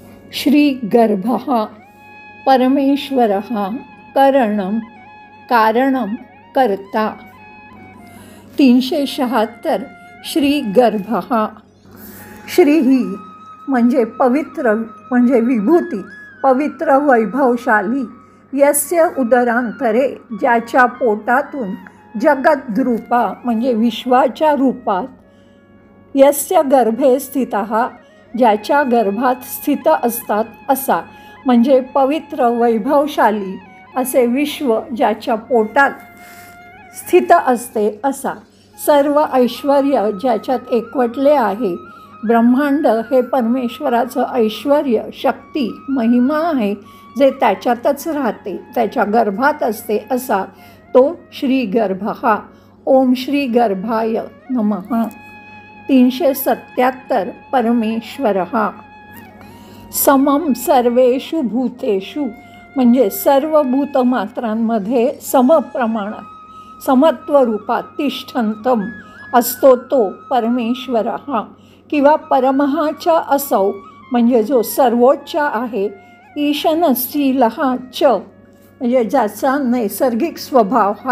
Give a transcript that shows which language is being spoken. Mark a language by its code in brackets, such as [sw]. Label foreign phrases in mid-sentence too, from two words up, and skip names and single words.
[sa] श्रीगर्भः परमेश्वरः करणं कारणं कर्ता। 376 श्रीगर्भः। [mr] श्री ही म्हणजे पवित्र म्हणजे विभूती, पवित्र वैभवशाली, [sa] यस्य उदरांतरे [mr] ज्याच्या पोटातून जगद्रूपा म्हणजे विश्वाच्या रूपात, [sa] यस्य गर्भे स्थितः [mr] ज्याच्या गर्भात स्थित असतात असा, म्हणजे पवित्र वैभवशाली असे विश्व ज्याच्या पोटात स्थित असते असा, सर्व ऐश्वर्य ज्याच्यात एकवटले आहे, ब्रह्मांड हे परमेश्वराचं ऐश्वर्य शक्ती महिमा आहे जे त्याच्यातच राहते, त्याच्या गर्भात असते असा तो श्रीगर्भः। [sa] ओम श्रीगर्भाय नमः। 377 परमेश्वरः। समम सर्वेषु भूतेषु [mr] म्हणजे सर्व भूतमात्रांमध्ये समप्रमाणात समत्वरूपात तिष्ठन्तम असतो तो परमेश्वरः, किंवा परमहाच्या असौ म्हणजे जो सर्वोच्च आहे, [sa] ईशनशीलः च [mr] म्हणजे ज्याचा नैसर्गिक स्वभाव हा